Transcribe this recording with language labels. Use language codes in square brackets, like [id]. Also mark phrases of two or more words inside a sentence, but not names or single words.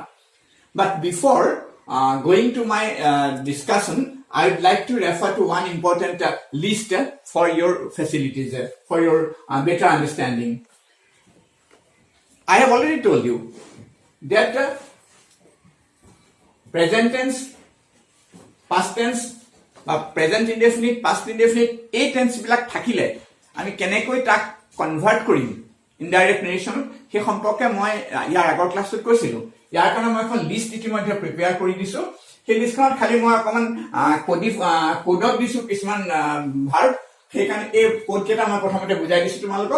[en] But before going to my discussion, I would like to refer to one important list for your facilities, for your better understanding. I have already told you that present tense, past tense, present indefinite, past indefinite, [as] এই টেন্স বিলাক থাকিলে আমি কেনেকৈ তাক কনভাৰ্ট কৰিম [en] indirect narration [as] সেই সম্পৰ্কে মই ইয়াৰ আগৰ ক্লাছত কৈছিলো। ইয়াৰ কাৰণে মই এখন লিষ্ট ইতিমধ্যে প্ৰিপেয়াৰ কৰি দিছো। সেই লিষ্টখনত খালি মই অকমান কোডত দিছো কিছুমান ভাৰ্ব, সেইকাৰণে এই কোড কেইটা মই প্ৰথমতে বুজাই দিছো তোমালোকক।